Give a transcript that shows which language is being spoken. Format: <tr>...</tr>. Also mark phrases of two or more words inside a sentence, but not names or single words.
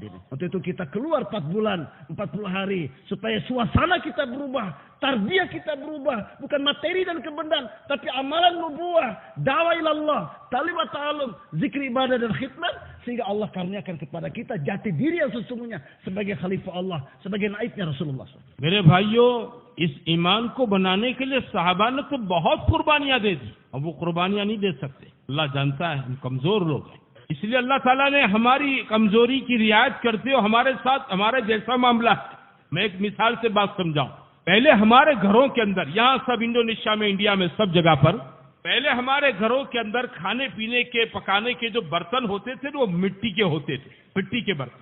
<id>Waktu itu kita keluar 4 bulan, 40 hari supaya suasana kita berubah, tarbiyah kita berubah, bukan materi dan kebenaran, tapi amalan nubuah, dakwah ilallah,</id> <ar>تعليم وتعلم,</ar> <id>zikir ibadah dan khidmat, sehingga Allah karuniakan kepada kita jati diri yang sesungguhnya sebagai khalifah Allah, sebagai naibnya Rasulullah.</id> <hi>मेरे भाइयों, इस ईमान को बनाने के लिए साहबा ने तो बहुत कुर्बानियां दे दी, अब वो कुर्बानियां नहीं दे सकते। अल्लाह जानता है हम कमजोर लोग हैं, इसलिए अल्लाह ताला ने हमारी कमजोरी की रियायत करते हुए हमारे साथ हमारे जैसा मामला है। मैं एक मिसाल से बात समझाऊं। पहले हमारे घरों के अंदर, यहाँ सब इंडोनेशिया में, इंडिया में, सब जगह पर पहले हमारे घरों के अंदर खाने पीने के, पकाने के जो बर्तन होते थे वो मिट्टी के होते थे, मिट्टी के बर्तन।</hi>